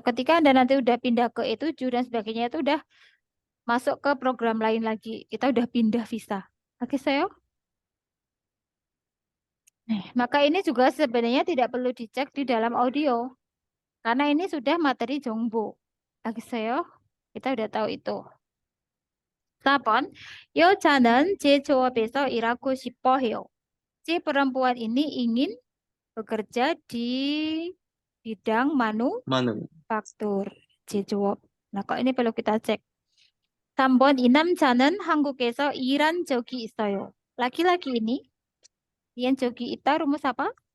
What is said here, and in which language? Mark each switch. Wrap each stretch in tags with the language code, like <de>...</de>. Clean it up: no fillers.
<id>Ketika Anda nanti udah pindah ke E7 dan sebagainya, itu udah masuk ke program lain lagi. Kita udah pindah visa. Oke, saya. Maka ini juga sebenarnya tidak perlu dicek di dalam audio. Karena ini sudah materi jongbo. Oke, saya. Kita udah tahu itu.</id> <ko>4번, 여자는 제조업에서 일하고 싶어 해요.</ko> <id>Si perempuan ini ingin bekerja di bidang manufaktur, 제조업. Nah, kok ini perlu kita cek.</id> <ko>3번, 이 남자는 한국에서 일한 적이 있어요.</ko> <id>Laki-laki ini,</id> <ko>일한 적이 있다,</ko> <id>rumus apa?</id>